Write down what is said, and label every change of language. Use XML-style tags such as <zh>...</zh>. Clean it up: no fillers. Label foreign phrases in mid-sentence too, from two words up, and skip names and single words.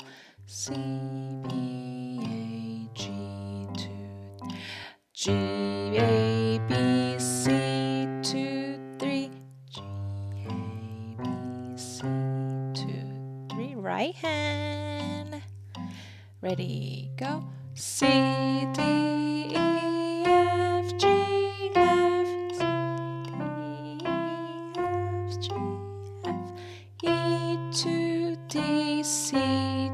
<en>C, B, A, G, 2, G, A, B, C, 2, 3. G, A, B, C, 2, 3. Right hand. Ready, go. C, D, E, F, G, F, C, D, E, F, G, F, E, 2, D, C.</en>